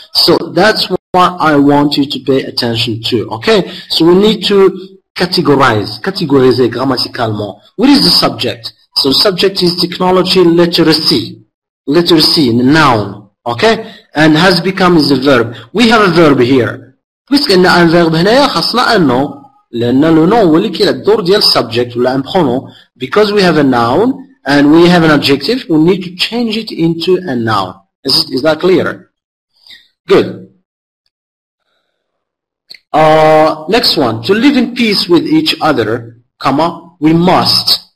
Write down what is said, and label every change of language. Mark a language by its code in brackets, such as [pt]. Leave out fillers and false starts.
[en] So that's what I want you to pay attention to. Okay, so we need to categorize grammaticalement. What is the subject? So subject is technology, literacy, noun. Okay, and has become is a verb. We have a verb here. [ar] puisque ان un verbe هنايا خاصنا un nom لان لو نون هو اللي كاين الدور ديال subject ولا un pronom. [en] Because we have a noun and we have an adjective, we need to change it into a noun. Is that clear? Good. Next one, to live in peace with each other, comma, we must.